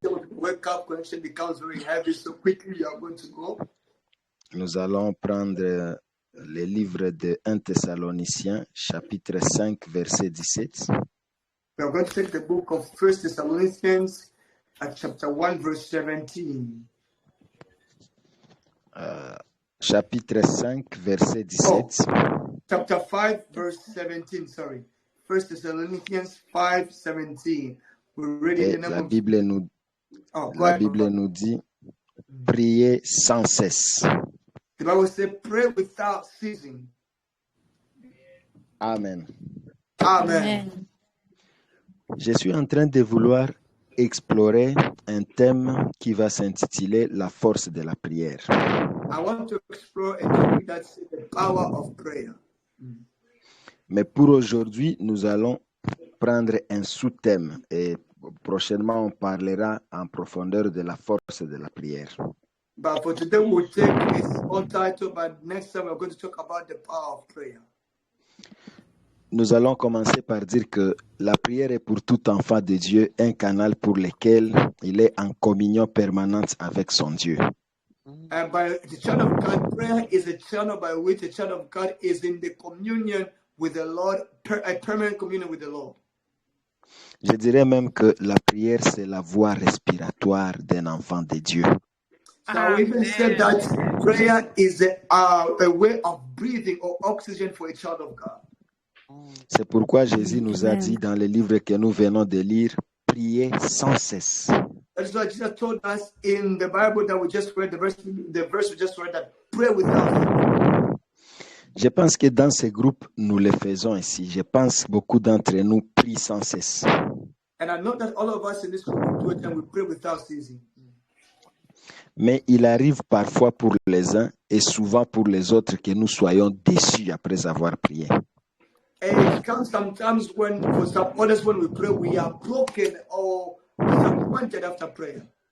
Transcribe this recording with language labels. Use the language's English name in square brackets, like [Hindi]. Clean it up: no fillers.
[English] Wake up, connection becomes very heavy, so quickly you are going to go. [French] Nous allons prendre le livre de 1 Thessaloniciens, chapitre 5, verset 17. [English] We are going to take the book of 1 Thessalonians, chapter 1, verse 17. [French] Chapitre 5, verset 17. [English] Chapter 5, verse 17, sorry. 1 Thessalonians 5, 17. We're reading the [French] La Bible nous, nous dit, priez sans cesse. [English] The Bible says, pray without ceasing. Amen. Amen. [French] Je suis en train de vouloir explorer un thème qui va s'intituler la force de la prière. [English] I want to explore a topic that's the power of prayer. [French] Mais pour aujourd'hui, nous allons prendre un sous-thème et prochainement on parlera en profondeur de la force de la prière. [English] But for today we'll take a small title, but next time we're going to talk about the power of prayer. [French] Nous allons commencer par dire que la prière est pour tout enfant de Dieu un canal pour lequel il est en communion permanente avec son Dieu. [English] And by the child of God, prayer is a channel by which the child of God is in the communion with the Lord, a permanent communion with the Lord. [French] Je dirais même que la prière, c'est la voie respiratoire d'un enfant de Dieu. [English] So we even said that prayer is a way of breathing or oxygen for a child of God. [French] C'est pourquoi Jésus nous a dit dans le livre que nous venons de lire, priez sans cesse. [English] That's why Jesus told us in the Bible that we just read, the verse we just read, that pray without ceasing. [French] Je pense que dans ce groupe, nous le faisons ici. Je pense que beaucoup d'entre nous prient sans cesse. [English] And I know that all of us in this group do it and we pray without ceasing. [French] Mais il arrive parfois pour les uns et souvent pour les autres que nous soyons déçus après avoir prié. [English] And it comes sometimes when, for some others, when we pray, we are broken or disappointed after prayer.